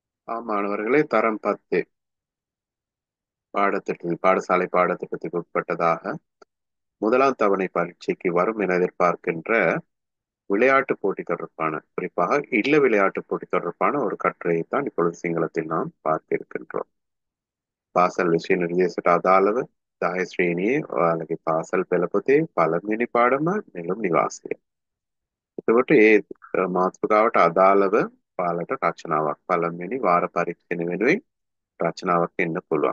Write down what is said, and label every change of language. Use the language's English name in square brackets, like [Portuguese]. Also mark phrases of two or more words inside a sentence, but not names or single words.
[Tamil] மாணவர்களே, தரம் 10 பாடசாலை பாடத்திட்டத்துக்கு உட்பட்டதாக முதலாம் தவணை பரீட்சைக்கு வரும் என எதிர்பார்க்கின்ற விளையாட்டு போட்டி தொடர்பான, குறிப்பாக இல்ல விளையாட்டு போட்டி தொடர்பான ஒரு கட்டுரையை தான் இப்பொழுது சிங்களத்தில் நாம் பார்க்க இருக்கின்றோம். [Sinhala] පාසල් විෂය නිර්දේශයට අදාළව 10 ශ්‍රේණියේ ඔයාලගේ පාසල් පෙළපොතේ පළමුවෙනි පාඩම නෙළුම් නිවාසය. එතකොට ඒ මාතෘකාවට අදාළව ඔයාලට රචනාවක් පළමුවෙනි වාර පරීක්ෂණ වෙනුවෙන් රචනාවක් එන්න පුළුවන්.